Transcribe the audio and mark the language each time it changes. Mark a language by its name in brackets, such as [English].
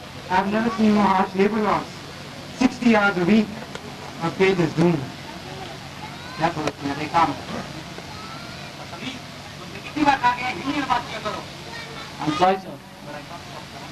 [English] I've never seen more harsh labor laws. 60 hours a week. My faith is doomed. [Hindi] क्या करो तुम्हारे काम सभी तुमसे कितनी बार कहा गया हिंदी में बात किया करो. [English] I'm sorry sir, but I can't stop.